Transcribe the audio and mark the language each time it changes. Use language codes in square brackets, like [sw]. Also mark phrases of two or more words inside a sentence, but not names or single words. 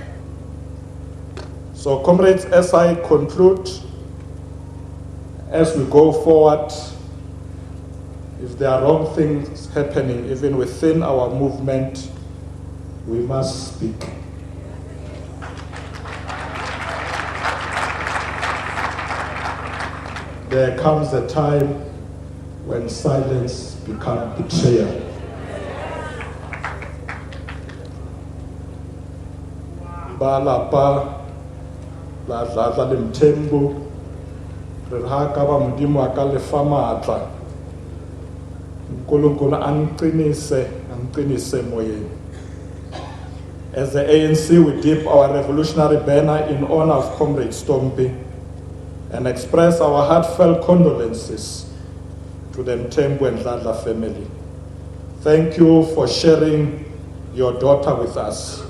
[en] So, comrades, as I conclude, as we go forward, if there are wrong things happening even within our movement, we must speak. There comes a time when silence becomes betrayal. [st] Balapa Nonhlanhla Mthembu re ha ka ba modimo a ka lefa matla, [zu] nkulunkulu anqinise moyeng. [en] As the ANC, we dip our revolutionary banner in honor of Comrade Stompi and express our heartfelt condolences to the Mthembu and Nonhlanhla family. Thank you for sharing your daughter with us.